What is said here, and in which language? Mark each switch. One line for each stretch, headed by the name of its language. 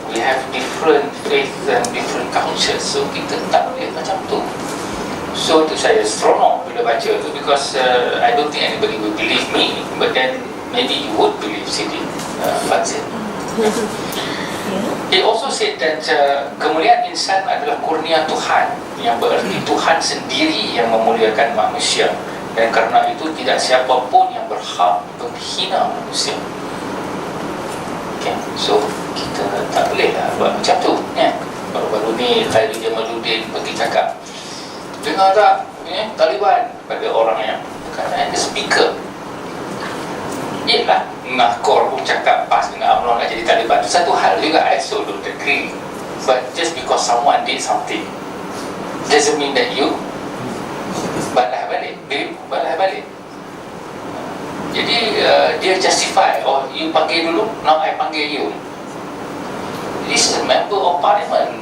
English: We have different faith and different cultures.
Malay: So kita tak boleh macam tu. So tu saya seronok bila baca tu
English: because I don't think anybody will believe me, but then maybe you would believe Sidi Fadzil. He also said that
Malay: kemuliaan insan adalah kurnia Tuhan, yang bererti Tuhan sendiri yang memuliakan manusia, dan kerana itu tidak siapa pun yang berhak menghina manusia. Okay, so kita tak boleh lah buat macam tu, ya. Baru-baru ni Khairi Jamaluddin pergi cakap, dengar tak Taliban pada orang yang kata
English: the speaker.
Malay: Yelah, Nakor pun cakap pas dengan UMNO nak jadi Taliban. Itu satu hal juga,
English: I so don't agree. But just because someone did something doesn't mean that you
Malay: balah balik. Jadi dia
English: justify, oh you
Malay: panggil dulu,
English: now I
Malay: panggil
English: you. This is a member of parliament.